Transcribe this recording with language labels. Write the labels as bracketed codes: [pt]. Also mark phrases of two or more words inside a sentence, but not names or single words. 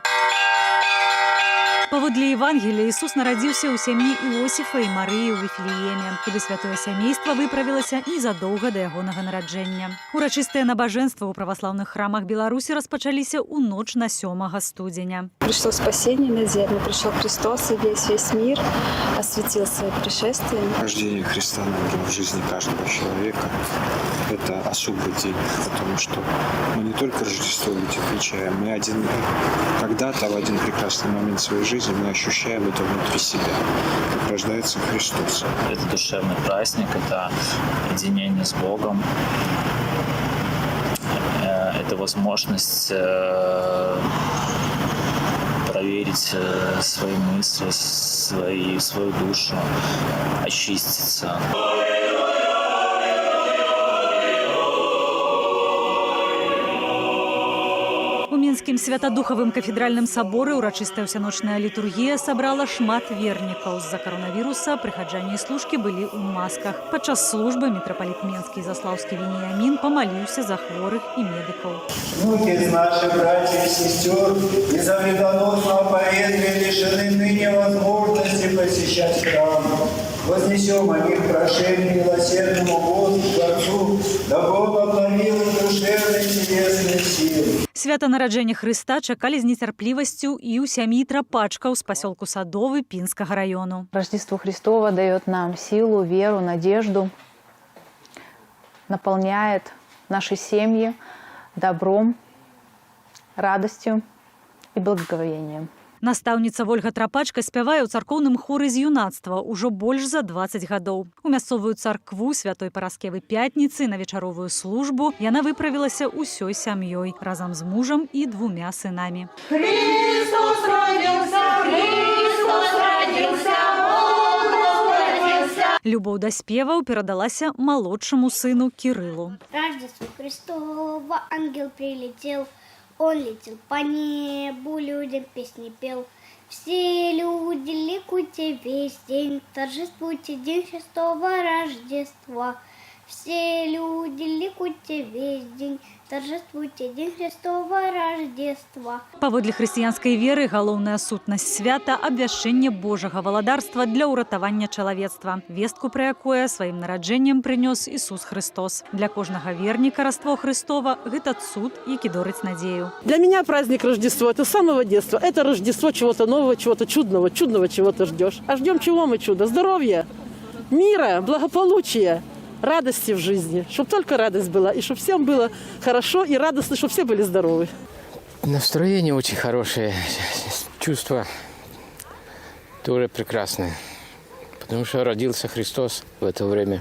[be] Паводле Евангелія Ісус нарадзіўся ў сям'і Іосіфа і Марыі ў Віфлееме, куды святое сямейства выправілася незадоўга да ягонага нараджэння. Урачыстыя набажэнствы ў праваслаўных храмах Беларусі распачаліся ў ноч на 7 студзеня. [ru] Пришло спасение на землю, пришел Христос, и весь мир осветил своим пришествием. Рождение Христа, наверное, в жизни каждого человека – это особый день, потому что мы не только Рождество ведь отмечаем, мы когда-то в один прекрасный момент своей жизни мы ощущаем это внутри себя, как рождается Христос. Это душевный праздник, это единение с Богом, это возможность проверить свои мысли, свою душу, очиститься. [be] У Мінскім святадухавым кафедральным саборы ўрачыстая ўсяночная літургія сабрала шмат вернікаў. З-за каронавіруса прыхаджане і служкі былі ў масках. Падчас службы мітрапаліт Менскі Заслаўскі Веніямін памаліўся за хворых і медыкаў. [ru] Внуки из наших братьев и сестер из-за вредоносного поветрия лишены ныне возможности посещать храм. Вознесем о них прошение милосердному Господу, Отцу, да благословил душевные телесные силы. [be] Свята нараджэння Хрыста чакалі з нецярплівасцю і ў сям'і Трапачкаў з пасёлку Садовы Пінскага раёну. [ru] Рождество Христово дает нам силу, веру, надежду, наполняет наши семьи добром, радостью и благоговением. [be] Настаўніца Вольга Трапачка спявае ў царкоўным хоры з юнацтва ўжо больш за 20 гадоў. У мясцовую царкву Святой Параскевы Пятніцы на вечаровую службу яна выправілася ўсёй сям'ёй, разам з мужам і 2 сынамі. [ru] Христос родился, Христос родился, Бог родился. [be] Любоў да спеваў перадалася малодшаму сыну Кірылу. [ru] Рождество Христово, ангел прилетел. Он летел по небу, людям песни пел. Все люди ликуйте весь день, торжествуйте день шестого Рождества. Все люди ликуйте весь день, торжествуйте день Христова Рождества. [be] Паводле хрысціянскай веры галоўная сутнасць свята – абвяшчэнне Божага валадарства для ўратавання чалавецтва. Вестку, пра якое сваім нараджэннем прынёс Ісус Христос. Для кожнага верніка Раство Христово – гэта цуд, які дорыць надзею. [ru] Для меня праздник Рождество – это с самого детства. Это Рождество чего-то нового, чего-то чудного, чудного чего-то ждешь. А ждем чего мы чудо? Здоровья, мира, благополучия. Радости в жизни, чтобы только радость была, и чтобы всем было хорошо и радостно, чтобы все были здоровы. Настроение очень хорошее, чувство тоже прекрасное, потому что родился Христос в это время.